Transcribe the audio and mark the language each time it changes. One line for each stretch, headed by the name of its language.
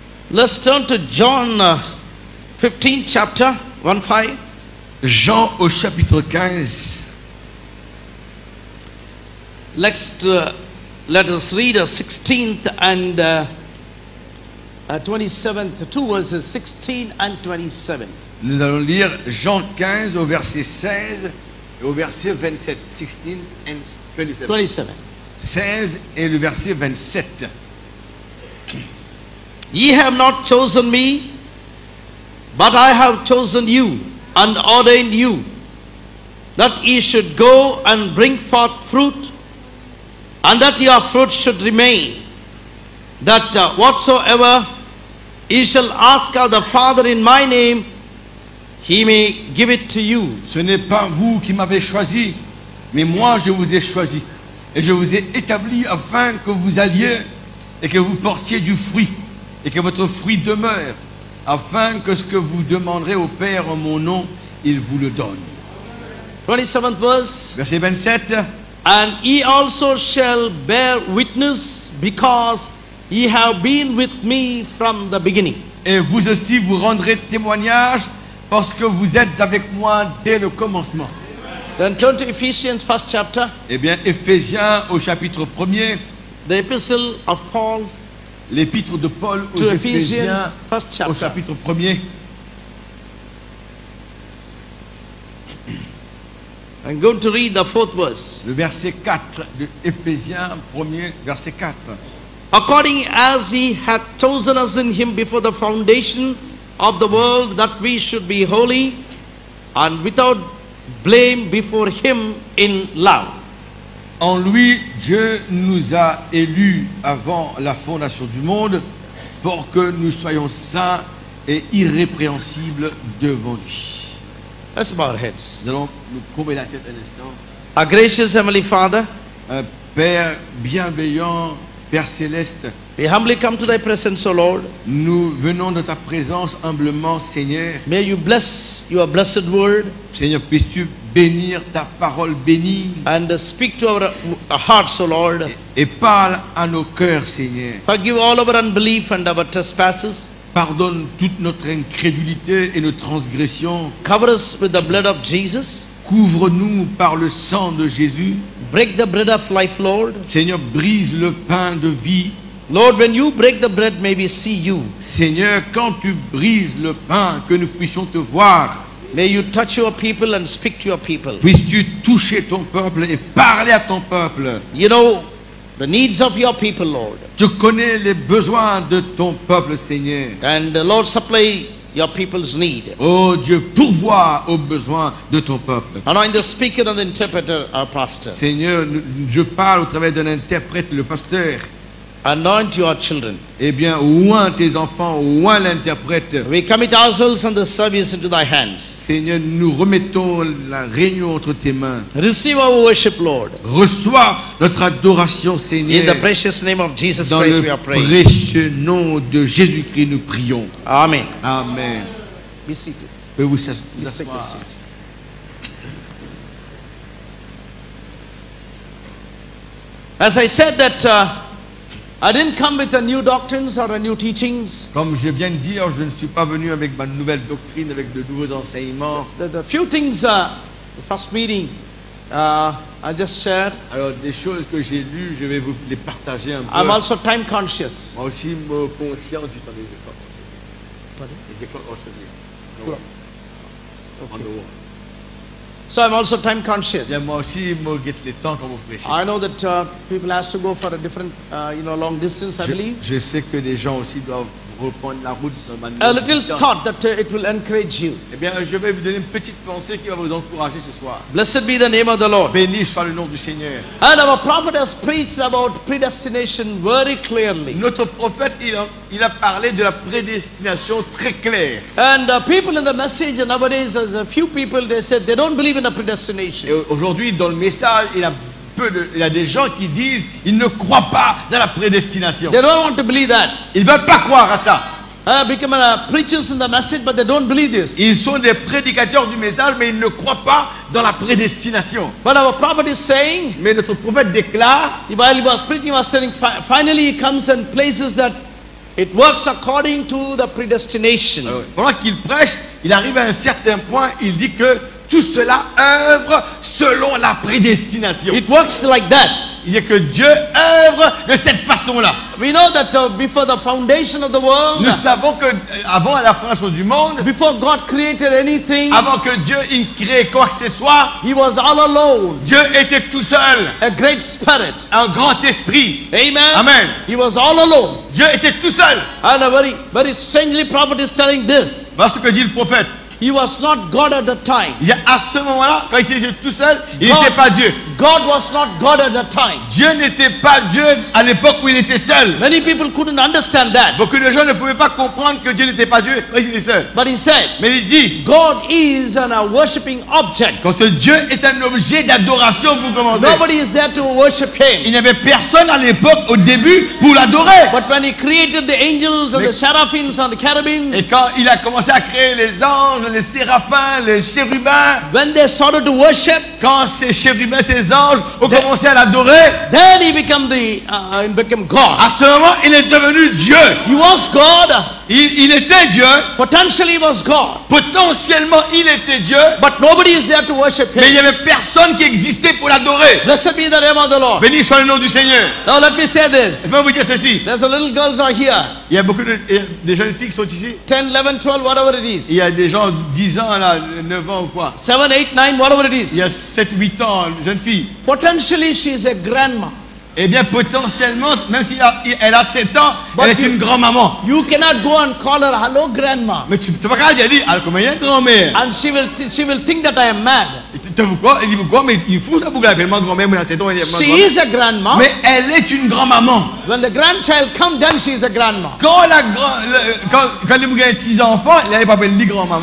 English: Let's turn to John 15 chapter 1:5.
French: Jean au chapitre 15.
English: Let us read the 16th and 27th, two verses, 16 and 27.
French: Nous allons lire Jean 15 au verset 16 et au verset 27.
English: 16 and 27. 27.
French: 16 et le verset 27.
English: Ye have not chosen me, but I have chosen you and ordained you, that ye should go and bring forth fruit, and that your fruit should remain, that whatsoever ye shall ask of the Father in my name, he may give it to you.
French: Ce n'est pas vous qui m'avez choisi, mais moi je vous ai choisi. Et je vous ai établi afin que vous alliez et que vous portiez du fruit, et que votre fruit demeure, afin que ce que vous demanderez au Père en mon nom, il vous le donne.
English: 27th verse.
French: Verset 27.
English: And ye also shall bear witness, because ye have been with me from the beginning.
French: Et vous aussi vous rendrez témoignage parce que vous êtes avec moi dès le commencement.
English: Then turn to Ephesians 1st chapter,
French: Eh bien, Éphésiens au chapitre 1er,
English: the epistle of Paul
French: l'épître de Paul aux
English: to Ephesians
French: Éphésiens
English: 1st
French: au
English: chapter.
French: chapitre 1er.
English: I'm going to read the 4th verse.
French: Le verset 4 de Éphésiens 1er, verset 4.
English: According as he had chosen us in him before the foundation of the world, that we should be holy and without blame before him in love.
French: En lui, Dieu nous a élus avant la fondation du monde pour que nous soyons saints et irrépréhensibles devant lui.
English: Let's bow our heads.
French: Nous allons nous courber la tête un instant.
English: Our gracious Heavenly Father,
French: Un Père bienveillant, Père céleste,
English: we humbly come to thy presence, O Lord.
French: nous venons de ta présence humblement, Seigneur.
English: May you bless your blessed word
French: Seigneur, puisses-tu bénir ta parole bénie
English: and speak to our hearts, O Lord.
French: et parle à nos cœurs, Seigneur.
English: Forgive all our unbelief and our trespasses.
French: Pardonne toute notre incrédulité et nos transgressions.
English: Cover us with the blood of Jesus.
French: Couvre-nous par le sang de Jésus.
English: Break the bread of life, Lord.
French: Seigneur, brise le pain de vie.
English: Lord, when you break the bread, may we see you.
French: Seigneur, quand tu brises le pain, que nous puissions te voir.
English: May you touch your people and speak to your people.
French: Puisses-tu toucher ton peuple et parler à ton peuple.
English: You know the needs of your people, Lord.
French: Tu connais les besoins de ton peuple, Seigneur.
English: And Lord, supply your people's need.
French: Oh Dieu, pourvois aux besoins de ton peuple.
English: Anoint the speaker and the interpreter, our pastor.
French: Seigneur, je parle au travers d'un interprète, le pasteur.
English: Anoint your children.
French: Eh bien, oint tes enfants, oint l'interprète.
English: We commit ourselves and the service into thy hands.
French: Seigneur, nous remettons la réunion entre tes mains.
English: Receive our worship, Lord.
French: Reçois notre adoration, Seigneur.
English: In the precious name of Jesus
French: Dans
English: Christ
French: le
English: we are praying.
French: précieux nom de Jésus-Christ, nous prions.
English: Amen.
French: Amen.
English: Be seated.
French: Pouvez-vous
English: Please take your
French: s'asseoir?
English: seat. As I said that I didn't come with a new doctrines or a new teachings.
French: Comme je viens de dire, je ne suis pas venu avec ma nouvelle doctrine, avec de nouveaux enseignements.
English: The few things, the first meeting I just shared.
French: Alors, des choses que j'ai lues, je vais vous les partager un peu.
English: I'm also time conscious.
French: Moi aussi, me conscient du temps des époques. Les écoles hôtelières.
English: No way. On the wall. So I'm also time conscious.
French: Bien, moi aussi, moi, get les temps quand vous prêchez.
English: I know that people has to go for a different, long distance, I believe.
French: Je sais que les gens aussi doivent reprendre la route.
English: A little thought that it will encourage you.
French: Eh bien, je vais vous donner une petite pensée qui va vous encourager ce soir.
English: Blessed be the name of the Lord.
French: Béni soit le nom du Seigneur.
English: And our prophet has preached about predestination very clearly.
French: Notre prophète, il a parlé de la prédestination très claire.
English: And people in the message nowadays, there's a few people, they said they don't believe in a predestination.
French: Et aujourd'hui, dans le message, il y a des gens qui disent ils ne croient pas dans la prédestination.
English: They don't want to believe that.
French: Ils ne veulent pas croire à ça.
English: Become preachers in the message, but they don't believe this.
French: Ils sont des prédicateurs du message, mais ils ne croient pas dans la prédestination.
English: But our prophet is saying,
French: Mais notre prophète déclare,
English: while he was preaching, he was telling, finally he comes and places that it works according to the predestination.
French: pendant qu'il prêche, il arrive à un certain point, il dit que tout cela œuvre selon la prédestination.
English: It works like that.
French: Il dit que Dieu œuvre de cette façon-là.
English: We know that before the foundation of the world,
French: Nous savons que avant la fondation du monde,
English: before God created anything,
French: avant que Dieu il crée quoi que ce soit,
English: he was all alone.
French: Dieu était tout seul,
English: A great spirit.
French: un grand esprit.
English: Amen.
French: Amen.
English: He was all alone.
French: Dieu était tout seul.
English: And a very strangely, prophet is telling this.
French: Voilà ce que dit le prophète.
English: He was not God at the time.
French: Il y a à ce moment-là, quand il était tout seul, il n'était pas Dieu.
English: God was not God at the time.
French: Dieu n'était pas Dieu à l'époque où il était seul.
English: Many people couldn't understand that.
French: Beaucoup de gens ne pouvaient pas comprendre que Dieu n'était pas Dieu quand il était seul.
English: But he said,
French: Mais il dit,
English: God is a worshipping object.
French: quand Dieu est un objet d'adoration pour commencer,
English: Nobody is there to worship
French: il
English: him.
French: n'y avait personne à l'époque, au début, pour l'adorer.
English: But when he created the angels and the seraphims and the cherubims,
French: Et quand il a commencé à créer les anges, les séraphins, les chérubins,
English: when they started to worship,
French: quand ces chérubins, ces anges ont commencé à l'adorer,
English: then he became God.
French: à ce moment, il est devenu Dieu.
English: He was God.
French: Il était Dieu.
English: Potentially he was God.
French: Potentiellement, il était Dieu.
English: But nobody is there to worship
French: Mais il n'y
English: him.
French: avait personne qui existait pour l'adorer.
English: Blessed be the name of the Lord.
French: Béni soit le nom du Seigneur.
English: Now let me say this.
French: Je peux vous dire ceci.
English: There's a little girls are here.
French: Il y a beaucoup de jeunes filles qui sont ici.
English: 10, 11, 12, whatever it
French: Il
English: is.
French: y a des gens 10 ans, là, 9 ans ou quoi.
English: 7, 8, 9, whatever it
French: Il y
English: is.
French: a 7, 8 ans, jeunes filles.
English: Potentially she is a grandma.
French: Eh bien, potentiellement, même si elle a 7 ans, elle est une grand-maman.
English: You cannot go and call her, hello grandma.
French: Mais tu ne peux pas dire, ah, comment il y a une grand-mère?
English: And she will think that I am mad.
French: Il dit, pourquoi? Mais il faut ça pour qu'elle appelle grand-mère, mais elle a 7 ans, elle est
English: She is a grandma.
French: Mais elle est une grand-maman.
English: When the grandchild comes, then she is a grandma.
French: Quand les bougains ont 6 enfants, il n'avait pas appelé ni grand-maman.